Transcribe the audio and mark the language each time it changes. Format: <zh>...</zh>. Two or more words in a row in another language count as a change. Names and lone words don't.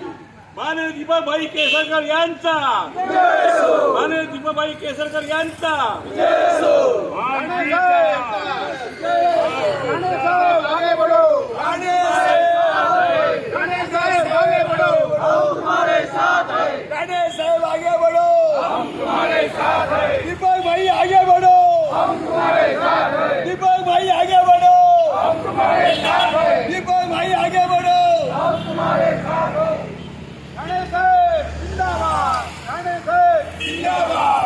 <mr>माननीय दीपाबाई केसरकर यांचा जय हो, माननीय दीपाबाई केसरकर यांचा जय हो।</mr> <hi>राणे साहेब आगे बढ़ो, राणे साहेब आगे बढ़ो, हम तुम्हारे साथ हैं। राणे साहेब आगे बढ़ो, हम तुम्हारे साथ हैं। दीपक भाई आगे बढ़ो, हम तुम्हारे साथ हैं। दीपक भाई आगे बढ़ो, हम तुम्हारे साथ हैं। दीपक भाई आगे बढ़ो, हम तुम्हारे साथ हैं। राणे साहेब जिंदाबाद, राणे साहेब जिंदाबाद।</hi>